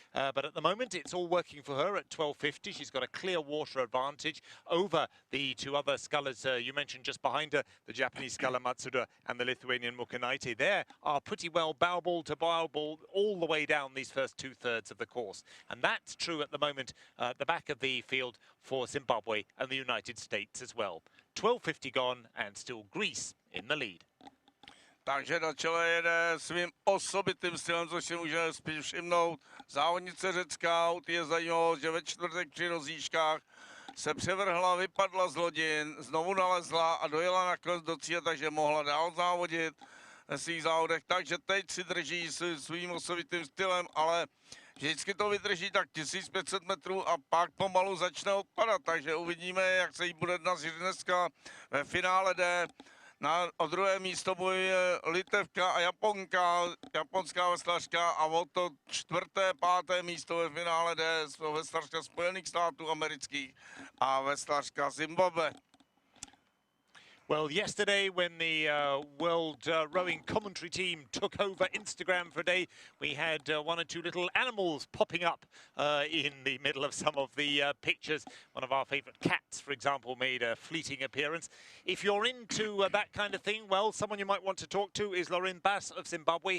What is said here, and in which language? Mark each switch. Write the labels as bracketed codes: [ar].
[en] But at the moment, it's all working for her at 12.50. She's got a clear water advantage over the two other scullers you mentioned just behind her, the Japanese sculler Matsuda and the Lithuanian Morkanaite. They are pretty well bow ball to bow ball all the way down these first 2/3 of the course. And that's true at the moment at the back of the field for Zimbabwe and the United States as well. 12.50 gone and still Greece in the lead. [cs] Takže na čele jede svým osobitým stylem, což si můžeme spíš všimnout. Závodnice řecká, je zajímavost, že ve čtvrtek při rozjížkách se převrhla, vypadla z lodin, znovu nalezla a dojela nakonec do cíle, takže mohla dál závodit ve svých závodech. Takže teď si drží svým osobitým stylem, ale vždycky to vydrží tak 1500 metrů a pak pomalu začne odpadat, takže uvidíme, jak se jí bude dařit dneska ve finále D. O druhé místo bojuje Litevka a japonská veslařka a o to 4., 5. místo ve finále D veslařka Spojených států amerických a veslařka Zimbabwe. [en] Well, yesterday when the World Rowing commentary team took over Instagram for a day, we had one or two little animals popping up in the middle of some of the pictures. One of our favourite cats, for example, made a fleeting appearance. If you're into that kind of thing, well, someone you might want to talk to is Lauren Bass of Zimbabwe.